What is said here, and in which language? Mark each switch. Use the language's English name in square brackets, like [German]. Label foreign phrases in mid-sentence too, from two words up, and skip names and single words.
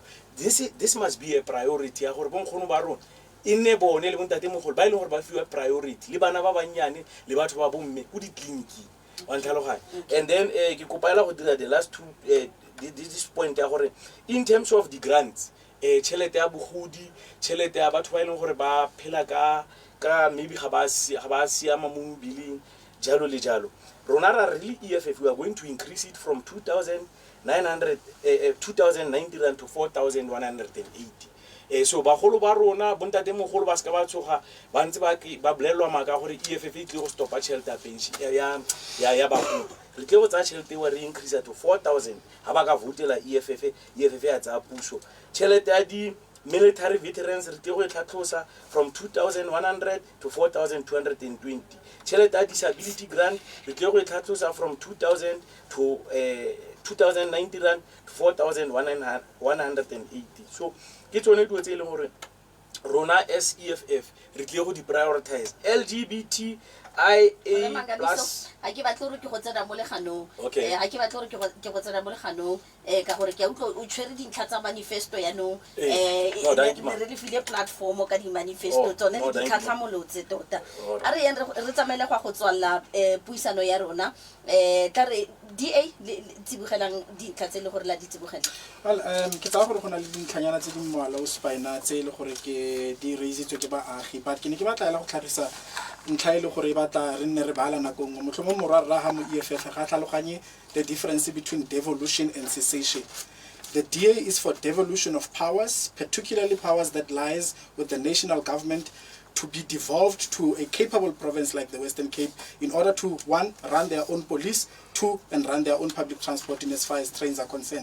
[English] This must be a priority [Tswana] ya gore bonkgono ba rona e nne bone le bontate mogolo ba ileng gore ba fiwa priority, le bana ba banyane le batho ba bomme go di clinic wa ntlhaloganya. [English] And then [Tswana] ke kopela go dira [English] the last two this point [Tswana] ya gore [English] in terms of the grants, [Tswana] tšhelete ya bogodi, tšhelete ya batho ba ileng gore ba phela ka maybe ga ba siama mo mebileng jalo le jalo, rona ra really EFF [English] we are going to increase it from 2,090 rand to 4,180. [Tswana] So bagolo ba rona bontate mogolo ba ska ba tsoga ba ntse ba bolelwa maka gore EFF e tle go stopa tšhelete ya pension ya bagolo. Re tle go tsa tšhelete wa re [English] increase to 4,000 [Tswana] ha ba ka votela EFF ya tsa puso. Tšhelete ya di [English] military veterans [Tswana] re tle go tlhatlhosa [English] from 2,100 to 4,220. [Tswana] Tšhelete ya [English] disability grant [Tswana] re tle go tlhatlhosa [English] from 2,000 to 2,090 rand to 4,180. [Tswana] So ke tsone dilo tse e leng gore rona as EFF re tle go di prioritize. [English] LGBTIA plus [Tswana] ha ke batla gore ke go tsena mo leganong, [English] Okay. [Tswana] ha ke batla gore ke go tsena mo leganong ka gore ke a utlwa o tshwere dintlha tsa manifesto ya no re le file platform ka di manifesto tsone di tlhatlhamolotse tota. A re re tsamaile go tswalla puisano ya rona tla re DA le tsibogelang dintlha tse le gore la di tsibogela. Well, ke tsa gore go na le dintlhanyana tse di mmala o spina tse le gore ke di raisitswe ke baagi, but ke ne ke batla go tlhagisa ntlha e le gore e batla re nne re bala nakong motlhomo morara ha mo EFF ga tlhaloganye [English] the difference between devolution and cessation. The DA is for devolution of powers, particularly powers that lies with the national government, to be devolved to a capable province like the Western Cape in order to, one, run their own police, two, and run their own public transport in as far as trains are concerned.